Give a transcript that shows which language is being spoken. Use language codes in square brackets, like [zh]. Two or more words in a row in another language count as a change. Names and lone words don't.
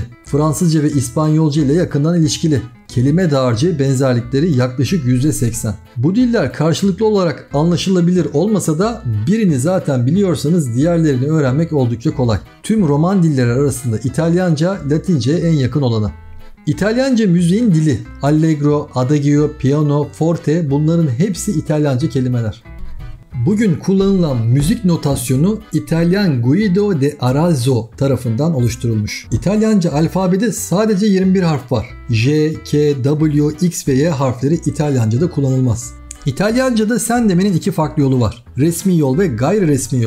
[tr] Fransızca ve İspanyolca ile yakından ilişkili. Kelime dağarcığı benzerlikleri yaklaşık %80. Bu diller karşılıklı olarak anlaşılabilir olmasa da birini zaten biliyorsanız diğerlerini öğrenmek oldukça kolay. Tüm Roman dilleri arasında İtalyanca, Latince'ye en yakın olanı. İtalyanca müziğin dili. [it] Allegro, adagio, piano, forte [tr] bunların hepsi İtalyanca kelimeler. Bugün kullanılan müzik notasyonu İtalyan Guido de Arezzo tarafından oluşturulmuş. İtalyanca alfabede sadece 21 harf var. J, K, W, X ve Y harfleri İtalyanca'da kullanılmaz. İtalyanca'da sen demenin iki farklı yolu var. Resmi yol ve gayri resmi yol.